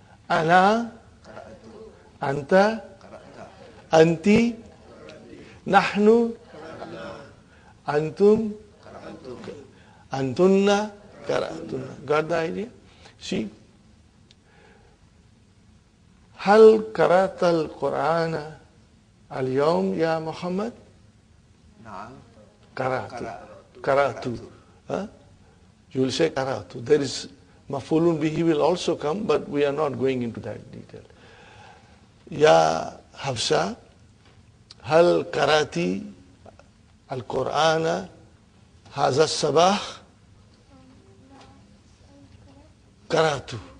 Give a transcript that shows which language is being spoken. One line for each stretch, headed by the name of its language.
Arabic: أنا أنت أنت نحن أنتم أنتن قرأتن.
English: Got the idea? See?
Arabic: هل قرأت القرآن اليوم يا محمد؟ نعم. قرأت.
English: You will say قرأت. There is مفعول به will also come, but we are not going into that detail.
Arabic: يا حفصة هل قرأت القرآن هذا الصباح؟ قرأت.